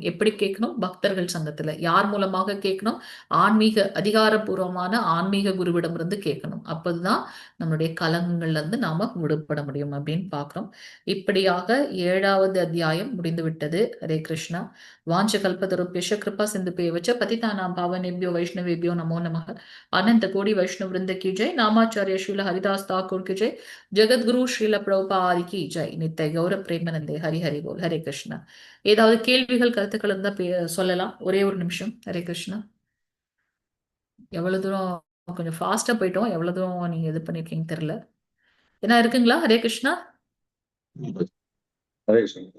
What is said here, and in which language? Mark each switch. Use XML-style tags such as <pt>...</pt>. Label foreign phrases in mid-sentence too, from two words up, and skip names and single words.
<ta>எப்படி கேட்கணும்? பக்தர்கள் சங்கத்துல. யார் மூலமாக கேட்கணும்? ஆன்மீக அதிகாரபூர்வமான ஆன்மீக குருவிடம் இருந்து கேட்கணும். அப்போதுதான் நம்மளுடைய கலங்கங்கள்ல இருந்து நாம விடுபட முடியும் அப்படின்னு பார்க்கிறோம். இப்படியாக 7வது அத்தியாயம் முடிந்து விட்டது.</ta> <sa>हरे कृष्णा वाञ्छा कल्पतरुभ्यश्च कृपा सिन्धुभ्य एव च पतितानां पावनेभ्यो वैष्णवेभ्यो नमो नमः.</sa> <hi>अनंत कोटि वैष्णव वृंद की जय. नामाचार्य श्रील हरिदास ठाकुर की जय. जगत गुरु श्रील प्रभुपाद की जय.</hi> <bn>নিত্য গৌর প্রেমানন্দে. হরি হরি বোল. ஹரே கிருஷ்ணா.</bn> <ta>ஏதாவது கேள்விகள் கருத்துக்கள் இருந்தா சொல்லலாம். ஒரே ஒரு நிமிஷம். ஹரே கிருஷ்ணா. எவ்வளவு தூரம் கொஞ்சம் ஃபாஸ்டா போயிட்டோம், எவ்வளவு தூரம் நீங்க இது பண்ணிருக்கீங்க தெரியல. என்ன இருக்குங்களா? ஹரே கிருஷ்ணா. ஹரே கிருஷ்ணா.</ta>